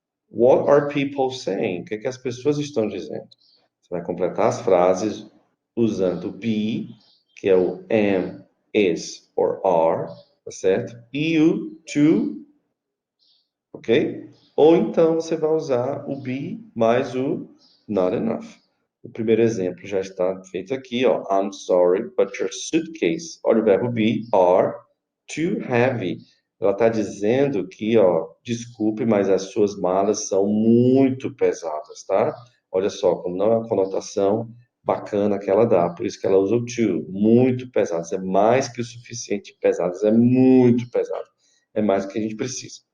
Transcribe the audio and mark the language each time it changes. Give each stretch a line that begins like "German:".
English: What are people saying?
Portuguese: O que é que as pessoas estão dizendo? Você vai completar as frases usando be, que é o am, is or are, tá certo? E o to, ok? Ou então você vai usar o be mais o not enough. O primeiro exemplo já está feito aqui, ó.
English: I'm sorry, but your suitcase.
Portuguese: Olha o verbo be, are,
English: too heavy.
Portuguese: Ela está dizendo que, ó, desculpe, mas as suas malas são muito pesadas, tá? Olha só, como não é uma conotação bacana que ela dá, por isso que ela usa o too, muito pesadas, é mais que o suficiente pesadas, é muito pesado, é mais do que a gente precisa.